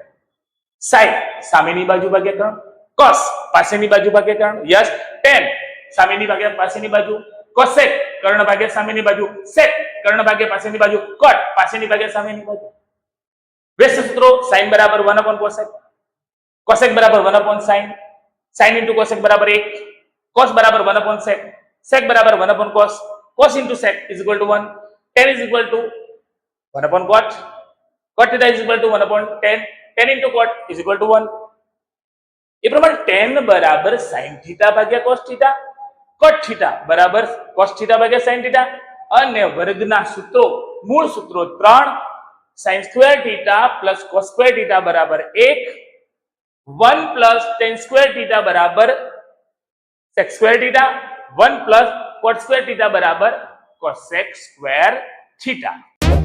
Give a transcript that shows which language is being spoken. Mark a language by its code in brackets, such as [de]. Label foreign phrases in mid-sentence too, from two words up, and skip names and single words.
[gu] sin સામેની બાજુ ભાગ્યા કર્ણ, cos પાછળની બાજુ ભાગ્યા કર્ણ, યસ, tan સામેની ભાગ્યા પાછળની બાજુ, cosec કર્ણ ભાગ્યા સામેની બાજુ, sec કર્ણ ભાગ્યા પાછળની બાજુ, cot પાછળની ભાગ્યા સામેની બાજુ. વ્યસ્ત સૂત્રો sin બરાબર 1/cosec, cosec બરાબર 1/sin, [en] sin into cosec [gu] બરાબર 1, cos બરાબર 1/sec, sec બરાબર 1/cos, [en] cos into sec is equal to 1, tan is equal to 1/cot, cot theta is equal to 1/tan, tan into cot is equal to 1. [gu] એ પ્રમાણે tan બરાબર [en] sin theta [gu] ભાગ્યા [en] cos theta, cot theta [gu] બરાબર [en] cos theta [gu] ભાગ્યા [en] sin theta, [gu] અને વર્ગના સૂત્રો, મૂળ સૂત્રો 3, [en] sin square theta plus cos square theta બરાબર 1, 1 plus tan square theta બરાબર sec square theta, 1 plus cot square theta બરાબર cosec square theta.